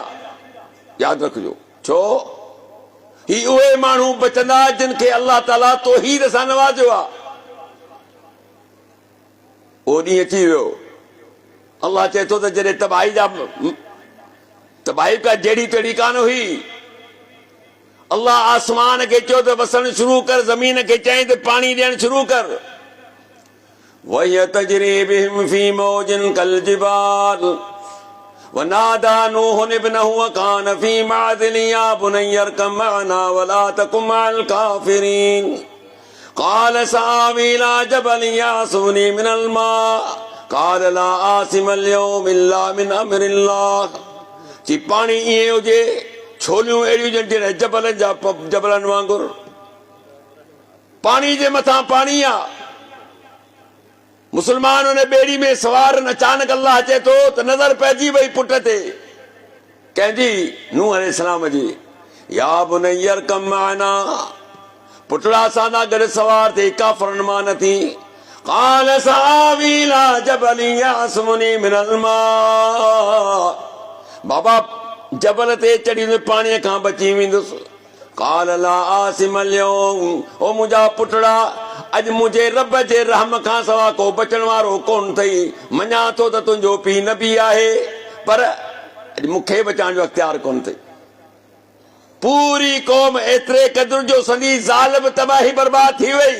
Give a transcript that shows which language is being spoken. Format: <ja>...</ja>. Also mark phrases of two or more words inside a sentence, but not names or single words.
<sd>यादि रखिजो, छो ही उहे माण्हू बचंदा जिन खे अल्लाह ताला तौहीद सां नवाज़ियो आहे। उहो ॾींहुं अची वियो। अल्लाह चए थो त जॾहिं तबाही का जहिड़ी तहिड़ी कान हुई, अल्लाह आसमान खे चयो त वसण शुरू कर, ज़मीन खे चई त पाणी ॾियणु शुरू कर।</sd> <ar>وهي تجري بهم في موج كالجبال ونادى نوح ابنه وكان في معزل يا بني اركب معنا ولا تكن مع الكافرين قال سآوي إلى جبل يعصمني من الماء قال لا عاصم اليوم إلا من أمر الله.</ar> <sd>जी पानी इएं हुजे, छोलियूं अहिड़ियूं जहिड़े जबलनि वांगुरु, पानी जे मथां पाणी आ। मुसलमान उन बेड़ी में सवार अचानक अल्लाह अचे थो त नज़र पइजी वई पुट ते कंहिंजी, नूह अलैहिस्सलाम जी।</sd> <ar>يا بني اركب معنا,</ar> <sd>पुटड़ा असां सां गॾु सवार थी, काफ़रनि मां न थी।</sd> <ar>قال سآوي إلى جبل يعصمني من الماء,</ar> <sd>बाबा जबल ते चढ़ी पाणीअ खां बची वेंदुसि।</sd> <ar>قال لا عاصم اليوم,</ar> <sd>ओ मुंहिंजा पुटड़ा, अॼु मुंहिंजे रब जे रहम खां सवा को बचण वारो कोन अथई। मञा थो त तुंहिंजो पीउ नबी आहे, पर अॼु मूंखे बचाइण जो अख़्तियार कोन अथई। पूरी क़ौम एतिरे क़दुर जो संदी ज़ाल बि तबाही बर्बाद थी वई।</sd>